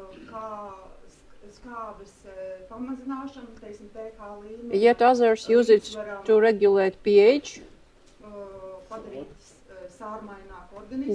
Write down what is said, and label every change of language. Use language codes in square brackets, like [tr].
[lv] Kā skābes pamazināšanu, teiksim, pH līmeni. [en] Yet others use it to regulate pH. [lv] Padarīt sārmaināku organismu.